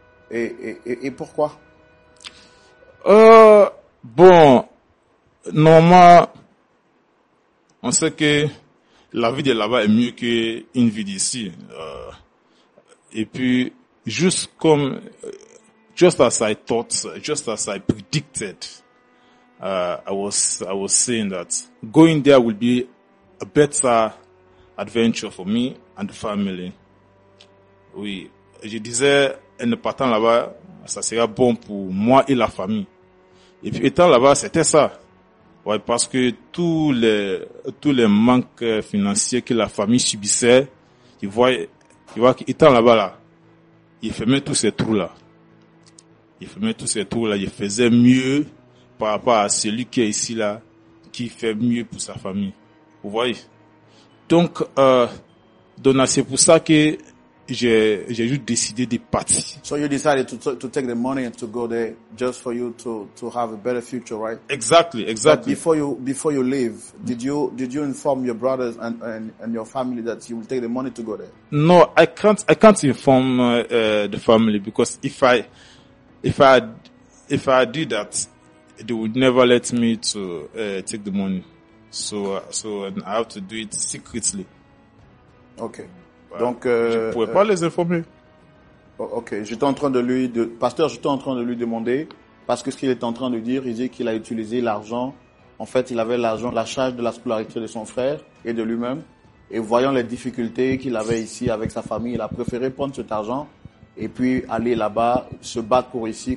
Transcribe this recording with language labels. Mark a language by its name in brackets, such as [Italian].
[French] Et pourquoi? Bon, normalement, on sait que la vie de là-bas est mieux qu'une vie d'ici. Et puis, juste comme [English] just as I thought, just as I predicted, I was saying that going there will be a better adventure for me and the family. [French] Oui, je disais, en partant là-bas, ça sera bon pour moi et la famille. Et puis étant là-bas, c'était ça. Ouais, parce que tous les manques financiers que la famille subissait, ils voient qu'étant là-bas, il fermait tous ces trous-là. Il faisait mieux par rapport à celui qui est ici, là, qui fait mieux pour sa famille. Vous voyez? Donc, c'est pour ça que j'ai juste décidé de partir. [English] So you decided to take the money and to go there just for you to have a better future, right? Exactly. But before you leave, did you inform your brothers and your family that you will take the money to go there? No, I can't inform the family, because if I did that, they would never let me to take the money. So I have to do it secretly. Okay. [French] Ouais. Donc, je pouvais pas les informer. Ok, pasteur, j'étais en train de lui demander, parce que ce qu'il est en train de dire, il dit qu'il a utilisé l'argent. En fait, il avait la charge de la scolarité de son frère et de lui-même. Et voyant les difficultés qu'il avait ici avec sa famille, il a préféré prendre cet argent et puis aller là-bas, se battre pour ici.